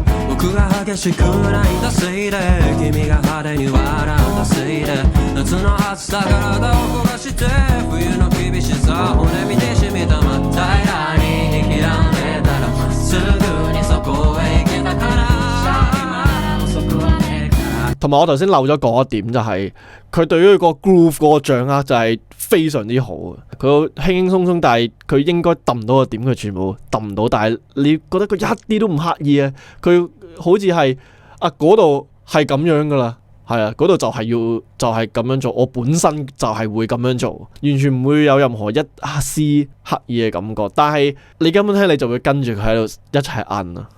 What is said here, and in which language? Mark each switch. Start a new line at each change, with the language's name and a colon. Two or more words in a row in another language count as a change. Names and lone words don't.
Japanese: 僕が激しく泣いたせいで君が派手に笑ったせいで夏の暑さ体を焦がして冬の厳しさ骨身で染みた真っ平らに引きらんでたらまっすぐにそこへ行けたから
Cantonese: 同埋我頭先漏咗講一點就係佢對於個 groove 嗰個掌握就係非常之好嘅，佢輕輕鬆鬆，但係佢應該揼到個點佢全部揼唔到，但係你覺得佢一啲都唔刻意佢好似係嗰度係咁樣噶啦，嗰度就係咁樣做，我本身就係會咁樣做，完全唔會有任何一絲刻意嘅感覺，但係你根本聽你就會跟住佢喺度一齊摁